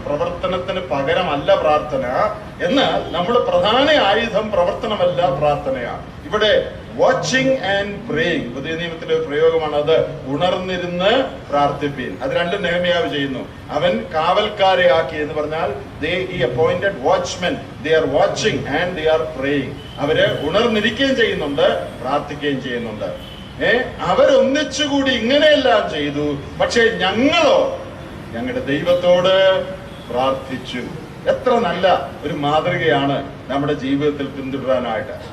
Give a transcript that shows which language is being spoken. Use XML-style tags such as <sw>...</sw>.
<ml>പ്രവർത്തനത്തിന് പകരമല്ല പ്രാർത്ഥന. എന്നാൽ നമ്മുടെ പ്രധാന ആയുധം പ്രവർത്തനമല്ല, പ്രാർത്ഥനയാണ്. ഇവിടെ</ml> <en>Watching and praying.</en> <ml>പുതിയ നിയമത്തിലെ ഒരു പ്രയോഗമാണ് അത്. ഉണർന്നിരുന്ന് പ്രാർത്ഥിപ്പീൻ. അത് രണ്ടും നെഹമ്യാവ് ചെയ്യുന്നു. അവൻ കാവൽക്കാരെ ആക്കി എന്ന് പറഞ്ഞാൽ</ml> <en>he appointed watchmen. They are watching and they are praying.</en> <ml>അവര് ഉണർന്നിരിക്കുകയും ചെയ്യുന്നുണ്ട്, പ്രാർത്ഥിക്കുകയും ചെയ്യുന്നുണ്ട്. അവരൊന്നിച്ചുകൂടി ഇങ്ങനെയെല്ലാം ചെയ്തു. പക്ഷേ ഞങ്ങളോ ഞങ്ങളുടെ ദൈവത്തോട് പ്രാർത്ഥിച്ചു. എത്ര നല്ല ഒരു മാതൃകയാണ് നമ്മുടെ ജീവിതത്തിൽ പിന്തുടരാനായിട്ട്.</ml>